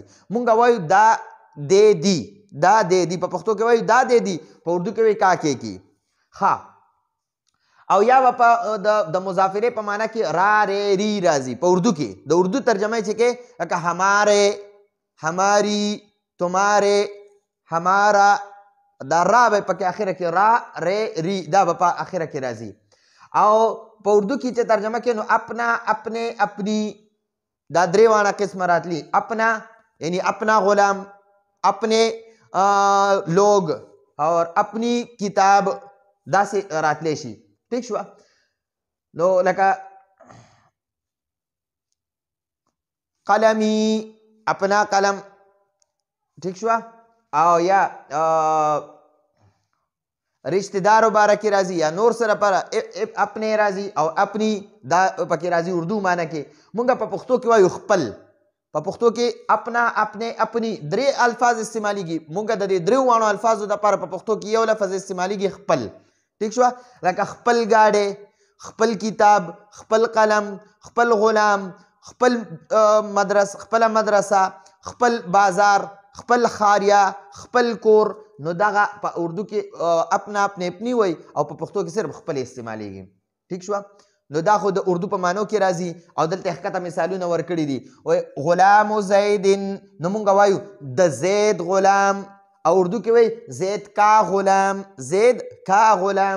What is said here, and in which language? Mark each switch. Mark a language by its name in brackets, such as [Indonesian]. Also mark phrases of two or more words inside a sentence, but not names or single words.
[Pashto] مونږ وایو دا دې دی، دا دې دی، په پښتو کې وایو دا دې دی، په اردو کې وایي [Urdu] کا کې کی. [Pashto] ښه او یا به په د مضاف الیه په معنا کې را رې ری راځي په اردو کې. د اردو ترجمه چې کې لکه [Urdu] همارے، هماری، تمہارے، ہمارا، [Pashto] دا را به پکې اخره کې را رې ری دا به په اخره کې راځي. او په اردو کې چې ترجمه کې نو [Urdu] اپنا، اپنے، اپنی [Pashto] دا درې واړه قسمه راتلی. [Urdu] اپنا یعنی اپنا غلام، اپنے لوگ اور اپنی کتاب [Pashto] داسې راتلی شي. ٹھیک شو. نو لکه قلمی، [Urdu] اپنا قلم. [Pashto] ٹھیک شو. او یا رشتہ دارو باره کې راځي یا نور سره پر اپنے راځي او اپنی دا پکې راځي اردو معنی کې. مونږ په پښتو کې وایو خپل. په پښتو کې [Urdu] اپنا اپنے اپنی [Pashto] درې الفاظ استعمالیږي. مونږ د دې درې وانو الفاظو دپاره په پښتو کې یو لفظ استعمالیږي خپل. ټیک شوه؟ لکه خپل ګاډی، خپل کتاب، خپل قلم، خپل غلام، خپل خپله مدرسه، خپل بازار، خپل خاریا، خپل کور. نو دغه په اردو کې [Urdu] اپنا اپنے اپنی [Pashto] وای او په پښتو کې صرف خپل استعمالیږي. ټیک شوه؟ نو دا خو د اردو په معنو کې راځي او دلته ښکته مثالونه ورکړي دي. وای غلام زید، نو مونږ وایو د زید غلام، او اردو کې وای [Urdu] زید کا غلام، زید کا غلام.